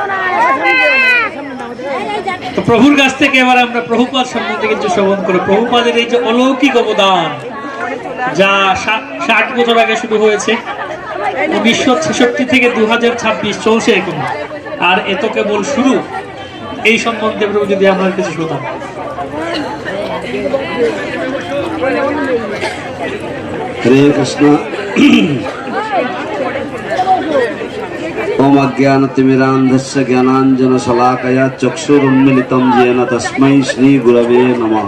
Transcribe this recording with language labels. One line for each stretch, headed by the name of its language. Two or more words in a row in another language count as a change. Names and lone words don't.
Bangla: তো প্রভুর কাছ থেকে এবার আমরা প্রভুপাদ সম্বন্ধে কিছু শ্রবণ করে, প্রভুপাদের এই যে অলৌকিক অবদান, যা 60 বছর আগে শুরু হয়েছে, 1966 থেকে 2026 চলছে এখন, আর এত কেবল শুরু। এই সম্বন্ধে প্রভু যদি আমরা কিছু শুনতাম।
Sanskrit: हरे कृष्ण। ओम अज्ञानतिमिरान्धस्य ज्ञानाञ्जनशलाकया चक्षुरुन्मिलितं येन तस्मै श्रीगुरवे नमः।